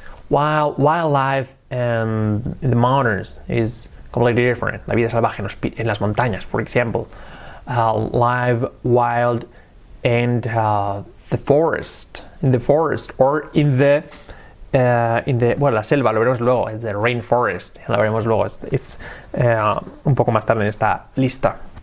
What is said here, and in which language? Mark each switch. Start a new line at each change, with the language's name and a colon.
English: Wildlife in the mountains is completely different.
Spanish: La vida salvaje en las montañas, for example.
English: Live, wild, and the forest. In the forest, or in the la selva,
Spanish: lo veremos luego. Es the rainforest, lo veremos luego. Es un poco más tarde en esta lista.